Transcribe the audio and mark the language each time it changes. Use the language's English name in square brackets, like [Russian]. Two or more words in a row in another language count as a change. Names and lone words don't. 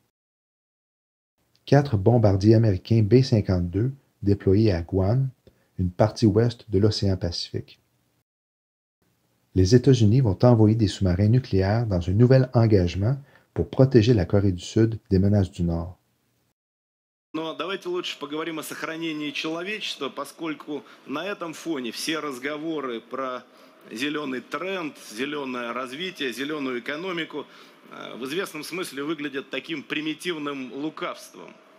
[French] 4 bombardiers américains B-52 déployés à Guam, une partie ouest de l'océan Pacifique. Les États-Unis vont envoyer des sous-marins nucléaires dans un nouvel engagement pour protéger la Corée du Sud des menaces du Nord. [Russian] Но давайте лучше поговорим о сохранении человечества, поскольку на этом фоне все разговоры про зеленый тренд, зеленое развитие, зеленую экономику в известном смысле выглядят таким примитивным лукавством.